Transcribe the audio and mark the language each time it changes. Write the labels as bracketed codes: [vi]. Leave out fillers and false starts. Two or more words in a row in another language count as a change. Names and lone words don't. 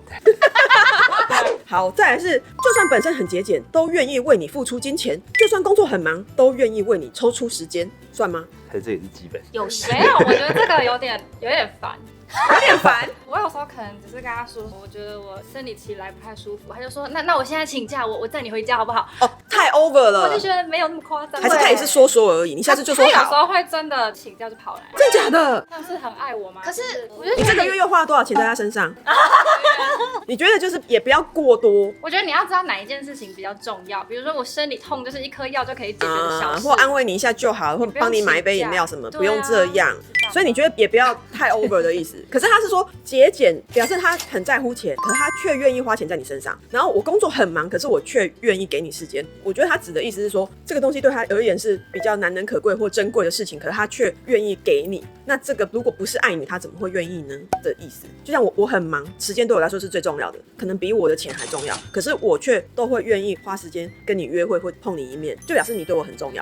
[zh] 好，再來是，就算本身很節俭，都願意為你付出金錢；就算工作很忙，都願意為你抽出時間，算嗎？還是這也是基本？有些沒有，我覺得這個有點煩。有點煩。我有時候可能只是跟他說，我覺得我生理期來不太舒服，他就說那我現在請假，我載你回家好不好？哦，太 over 了。我就覺得沒有那麼誇張。還是他也是說說而已，你下次就說好。他有時候會真的請假就跑來。真假的？他是很愛我嗎？可是我覺得你這個月又花了多少錢在他身上？你覺得就是也不要過多。我覺得你要知道哪一件事情比較重要，比如說我生理痛就是一顆藥就可以解決的小事，或安慰你一下就好，或幫你買一杯飲料什麼，不用這樣。所以你覺得也不要太 over 的意思。可是他是說節儉，表示他很在乎錢，可是他卻願意花錢在你身上。然後我工作很忙，可是我卻願意給你時間。我覺得他指的意思是說，這個東西對他而言是比較難能可貴或珍貴的事情，可是他卻願意給你。那這個如果不是愛你，他怎麼會願意呢？的意思。就像我很忙，時間對我來說是最重要的，可能比我的錢還重要。可是我卻都會願意花時間跟你約會，或碰你一面，就表示你對我很重要。